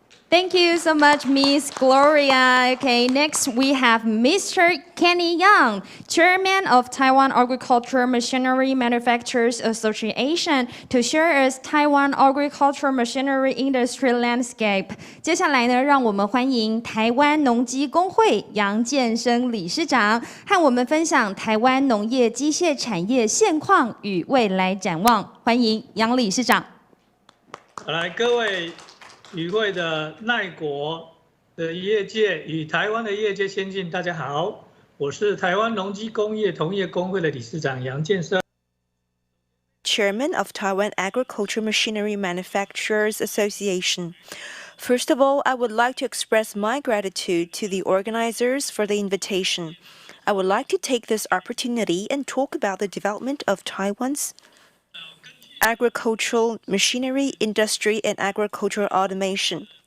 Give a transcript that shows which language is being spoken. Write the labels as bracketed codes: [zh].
[en] Thank you so much, Miss Gloria. Okay, next we have Mr. Kenny Yang, Chairman of Taiwan Agricultural Machinery Manufacturers Association, to share us Taiwan agricultural machinery industry landscape. [zh] 接下来呢，让我们欢迎台湾农机工会杨建生理事长，和我们分享台湾农业机械产业现况与未来展望。欢迎杨理事长。来，各位与会的奈国的业界与台湾的业界先进，大家好，我是台湾农机工业同业公会的理事长杨建生。 [en] Chairman of Taiwan Agricultural Machinery Manufacturers Association. First of all, I would like to express my gratitude to the organizers for the invitation. I would like to take this opportunity and talk about the development of Taiwan's agricultural machinery industry and agricultural automation.